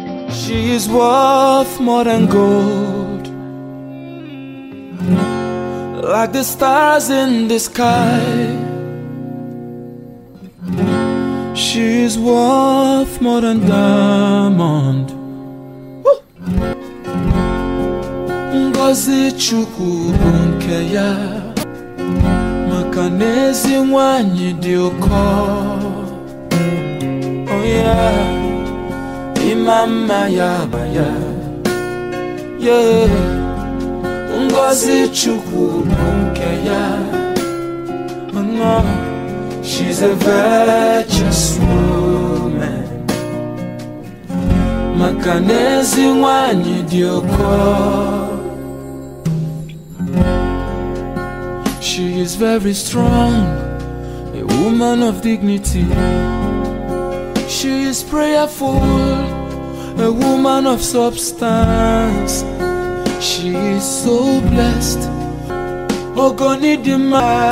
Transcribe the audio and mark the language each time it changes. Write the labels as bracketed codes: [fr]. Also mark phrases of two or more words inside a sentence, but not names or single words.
[en] She is worth more than gold, like the stars in the sky. She is worth more than diamond. Woo! [ig] Ngozi Chukwu bụ nke ya, maka na ezi nwanyị dị ụkọ. [en] Oh yeah, [ig] ịma mma ya bụ ya. Yeah, Ngozi Chukwu bụ nke ya. [en] Oh no, she's a virtuous woman. [ig] Maka na ezi nwanyị dị ụkọ. [en] She is very strong, a woman of dignity. She is prayerful, a woman of substance. She is so blessed. Ogonidima.